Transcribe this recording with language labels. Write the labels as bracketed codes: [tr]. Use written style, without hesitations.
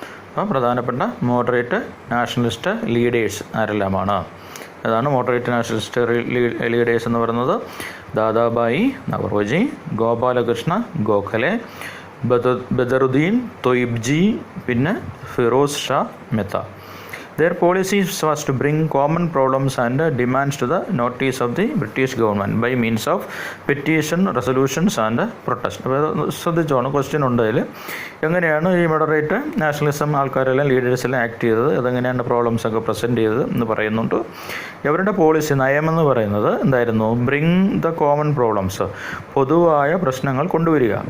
[ml] അപ്പോൾ പ്രധാനപ്പെട്ട moderate nationalist leaders ആരെല്ലാമാണ്? അതാണ് മോഡറേറ്റ് നാഷണലിസ്റ്റ് ലീഡേഴ്സ് എന്ന് പറയുന്നത്. ദാദാബായി നവറോജി, ഗോപാലകൃഷ്ണ ഗോഖലെ, ബദറുദ്ദീൻ തൊയ്ബ്ജി, പിന്നെ Firoz Shah Mehta. [en] Their policies was to bring common problems and demands to the notice of the British government by means of petition, resolutions and protest. [ml] അപ്പോൾ ശ്രദ്ധിച്ചോണം, question ഉണ്ട് അതിൽ. എങ്ങനെയാണ് ഈ മോഡറേറ്റ് നാഷണലിസം ആൾക്കാരെല്ലാം ലീഡേഴ്സെല്ലാം ആക്ട് ചെയ്തത്, അതെങ്ങനെയാണ് പ്രോബ്ലംസ് ഒക്കെ പ്രസൻറ്റ് ചെയ്തത് എന്ന് പറയുന്നുണ്ട്. അവരുടെ പോളിസി, നയമെന്ന് പറയുന്നത് എന്തായിരുന്നു? [en] bring the common problems, [ml] പൊതുവായ പ്രശ്നങ്ങൾ കൊണ്ടുവരിക.